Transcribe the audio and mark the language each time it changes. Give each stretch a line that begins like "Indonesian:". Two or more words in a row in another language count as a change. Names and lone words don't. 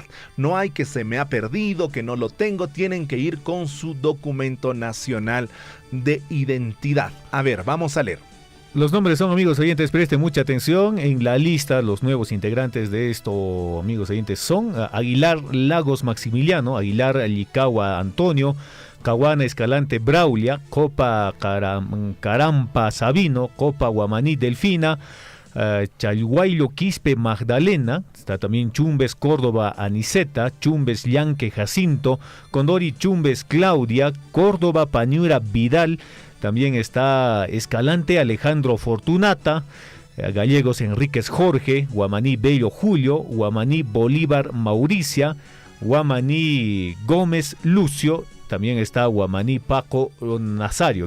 Spanish: No hay que se me ha perdido, que no lo tengo. Tienen que ir con su documento nacional de identidad. A ver, vamos a leer. Los nombres son, amigos oyentes, presten mucha atención. En la lista, los nuevos integrantes de esto, amigos oyentes, son Aguilar Lagos Maximiliano, Aguilar Licagua Antonio, Caguana Escalante Braulia, Copa Carampa Sabino, Copa Guamaní Delfina, Chalhuaylo Quispe Magdalena, está también Chumbes Córdoba Aniceta, Chumbes Llanque Jacinto, Condori Chumbes Claudia, Córdoba Pañura Vidal, también está Escalante Alejandro Fortunata, Gallegos Enríquez Jorge, Guamaní Bello Julio, Guamaní Bolívar Mauricia, Guamaní Gómez Lucio, también está Guamaní Paco Nazario.